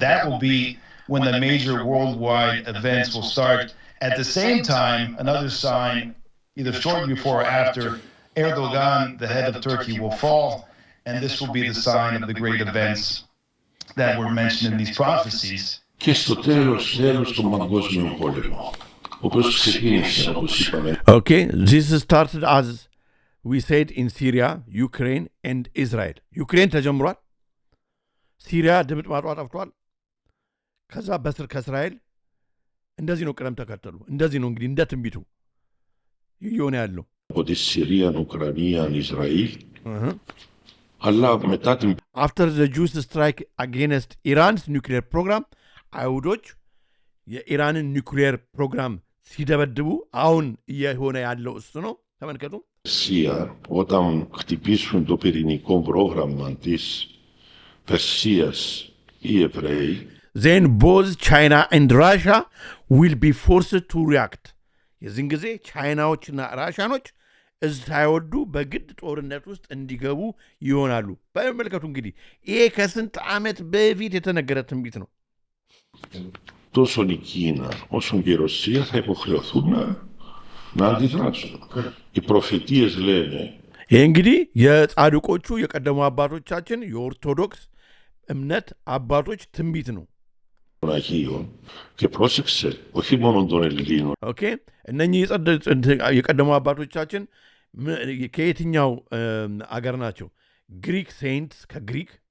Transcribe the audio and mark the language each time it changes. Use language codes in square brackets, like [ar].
[en] That will be when the major worldwide events will start. At the same time, another sign, either shortly before or after, Erdogan, the head of Turkey, will fall, and this will be the sign of the great events that were mentioned in these prophecies. [el] Και στο τέλος των παγκόσμιων πόλεμων, όπως ξεκίνησε, όπως είπαμε. [en] Okay, this started as we said in Syria, Ukraine and Israel. [am] Ukraine ተጀምሯል ሲሪያ ድምጥማጧ ጠፍቷል ከዛ በስር ከእስራኤል እንደዚህ ነው ቅደም ተከተሉ እንደዚህ ነው እንግዲህ እንደ ትንቢቱ ይሆነ ያለው [el] από τη Συρία, Ουκρανία, Ισραήλ. Αλλά μετά την... [en] After the Jews strike against Iran's nuclear program, [am] አይሁዶች የኢራንን ኒውክሊየር ፕሮግራም ሲደበድቡ አሁን እየሆነ ያለው እሱ ነው ተመልከቱ [el] Ρωσία όταν χτυπήσουν το πυρηνικό πρόγραμμα της Περσίας οι Εβραίοι [en] then both China and Russia will be forced to react [am] የዚህን ጊዜ ቻይናዎችና ራሻኖች ሳይወዱ በግድ ጦርነት ውስጥ እንዲገቡ ይሆናሉ በመልከቱ እንግዲህ ይሄ ከስንት ዓመት በፊት የተነገረ ትንቢት ነው [el] τόσο η Κίνα όσο και η Ρωσία θα υποχρεωθούν να αντιδράσουν. Οι προφητείες λένε [am] ይህ እንግዲህ የጻድቆቹ የቀደሙ አባቶቻችን የኦርቶዶክስ እምነት አባቶች ትንቢት ነው [el] Αγίων και πρόσεξε όχι μόνο των Ελλήνων. [am] Okay, እነኚህ የቀደሙ አባቶቻችን ከየትኛው አገር ናቸው ግሪክ ሴንትስ ከግሪክ